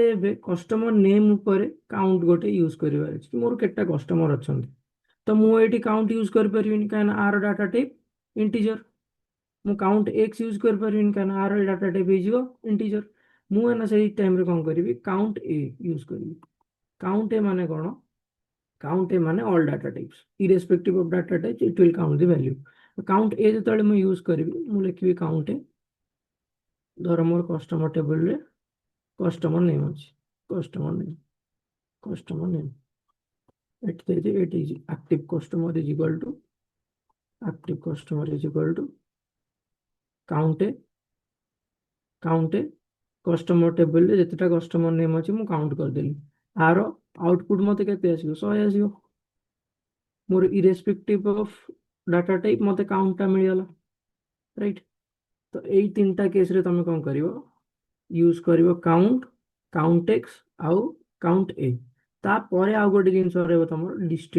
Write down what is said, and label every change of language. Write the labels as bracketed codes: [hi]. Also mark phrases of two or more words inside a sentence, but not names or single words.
[or] ଏବେ [en] customer name [or] ଉପରେ କାଉଣ୍ଟ ଗୋଟେ ୟୁଜ କରିବାର ଅଛି କି ମୋର କେତେଟା କଷ୍ଟମର ଅଛନ୍ତି ତ ମୁଁ ଏଇଠି କାଉଣ୍ଟ ୟୁଜ କରିପାରିବିନି କାହିଁକିନା ଆର [en] data type integer [or] ମୁଁ [en] count x [or] ୟୁଜ କରିପାରିବିନି କାହିଁକିନା ଆର [en] data type [or] ହେଇଯିବ ଇଣ୍ଟିଜର ମୁଁ ଏନା ସେଇ ଟାଇମରେ କଣ କରିବି କାଉଣ୍ଟ ୟୁଜ କରିବି କାଉଣ୍ଟ ମାନେ କଣ [en] count a [or] ମାନେ [en] all data types irrespective of data types it will count the value count a [or] ଯେତେବେଳେ ମୁଁ ୟୁଜ କରିବି ମୁଁ ଲେଖିବି [en] count a [or] ଧର ମୋର [en] customer tableରେ customer name [or] ଅଛି [en] customer name [or] ଏଠି ଦେଇଛି ଏଠି [en] active customer is equal to count a customer tableରେ [or] ଯେତେଟା [en] customer name [or] ଅଛି ମୁଁ କାଉଣ୍ଟ କରିଦେଲି ଆର ଆଉଟପୁଟ ମତେ କେତେ ଆସିବ 100 ଆସିବ ମୋର [en] irrespective of data type [or] ମତେ କାଉଣ୍ଟଟା ମିଳିଗଲା ରାଇଟ୍ ତ ଏଇ ତିନିଟା କେସରେ ତମେ କଣ କରିବ ୟୁଜ କରିବ [en] count x [or] ଆଉ କାଉଣ୍ଟ ତାପରେ ଆଉ ଗୋଟେ ଜିନିଷ ରହିବ ତମର